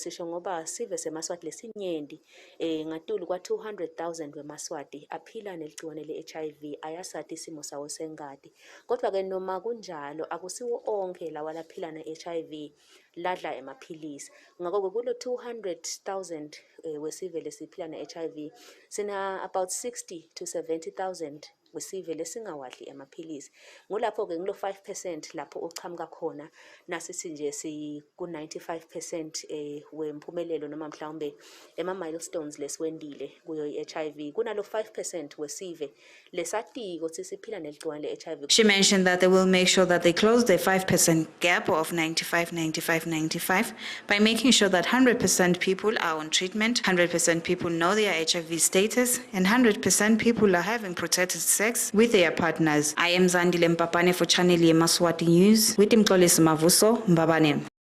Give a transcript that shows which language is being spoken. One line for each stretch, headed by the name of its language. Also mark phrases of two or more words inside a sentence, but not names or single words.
Swati: Sisho ngoba sive semaswati lesinyendi ngatulu kwa 200,000 wemaswati aphila neligciwane le-HIV ayasathi isimo sawo sengadi. Kodwa ke noma kunjalo akusiwo onke lawa laphila ne-HIV ladla emaphilisi. Ngakho kulo 200,000 wesive lesiphila ne-HIV sina about 60 to 70,000 wesive lesingawadli emaphilisi. Ngulapho ke ngilo 5% lapho ochamuka khona nasithi nje si ku 95% wemphumelelo noma mhlawumbe ema milestones lesiwendile kuyo i-HIV kunalo 5% wesive lesatiko ukuthi siphila neligciwane le-HIV.
English: She mentioned that they will make sure that they close the 5% gap of 95 by making sure that 100% people are on treatment, 100% people know their HIV status, and 100% people are having protected sex with their partners. I am Zandile Mpapane for Channel Yemaswati News with Mxolisi Mavuso Mbabane.